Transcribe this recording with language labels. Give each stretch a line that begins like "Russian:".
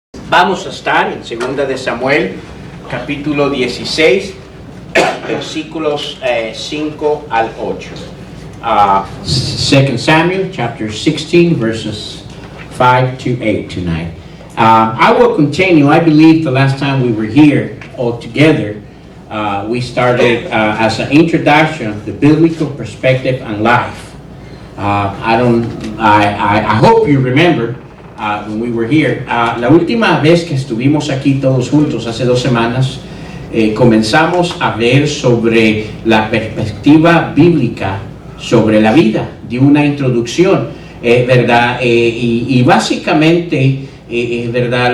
Spanish: Vamos a estar en 2 de Samuel, capítulo 16, versículos 5 al 8.
English: 2 Samuel, chapter 16, verses 5 to 8 tonight. I will continue. I believe the last time we were here all together, we started as an introduction of the biblical perspective on life. I hope you remember when we were here.
Spanish: La última vez que estuvimos aquí todos juntos, hace 2 semanas, comenzamos a ver sobre la perspectiva bíblica sobre la vida, de una introducción, ¿verdad? Y básicamente, ¿verdad?